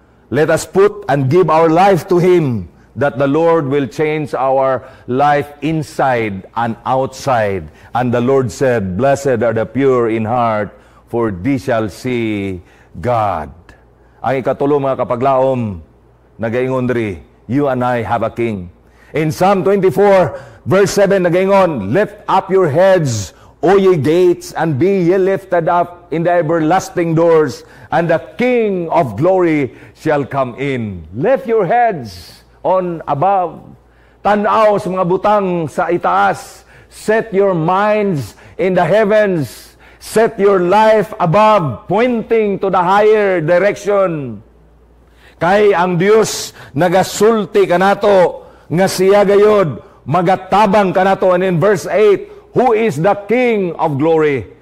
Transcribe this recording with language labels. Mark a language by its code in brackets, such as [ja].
[en] Let us put and give our life to Him, that the Lord will change our life inside and outside. And the Lord said, "Blessed are the pure in heart, for they shall see God." [ceb] Ang ikatulo mga kapaglaom, nagaingon diri, [en] you and I have a King. In Psalm 24, verse 7, [ceb] nagaingon, [en] "Lift up your heads, O ye gates, and be ye lifted up in the everlasting doors, and the King of glory shall come in." Lift your heads on above. [ceb] Tanaw sa mga butang sa itaas. [en] Set your minds in the heavens. Set your life above, pointing to the higher direction. [ceb] Kay ang Dios nagasulti kanato nga siya gayod magatabang kanato. [en] And in verse 8, who is the King of glory?